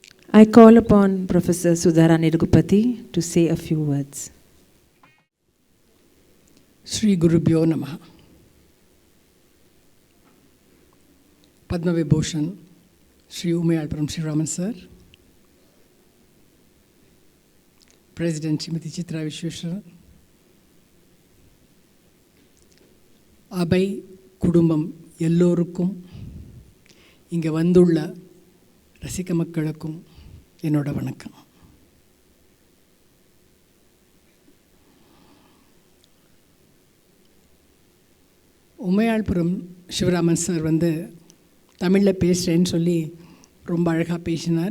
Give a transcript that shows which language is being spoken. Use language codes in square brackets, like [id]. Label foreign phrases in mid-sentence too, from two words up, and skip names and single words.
[en] I call upon Professor Sudharani Raghupati to say a few words. [sa] श्री गुरुभ्यो नमः. [en] Padma Vibhushan Shri Umayalpuram Sriraman Sir, President Srimati Chitra Vishweshwaran, [ta] அபை குடும்பம் எல்லோருக்கும், இங்கே வந்துள்ள ரசிக மக்களுக்கும் என்னோட வணக்கம். உமையாள்புரம் சிவராமன் சார் வந்து தமிழில் பேசுகிறேன்னு சொல்லி ரொம்ப அழகாக பேசினார்.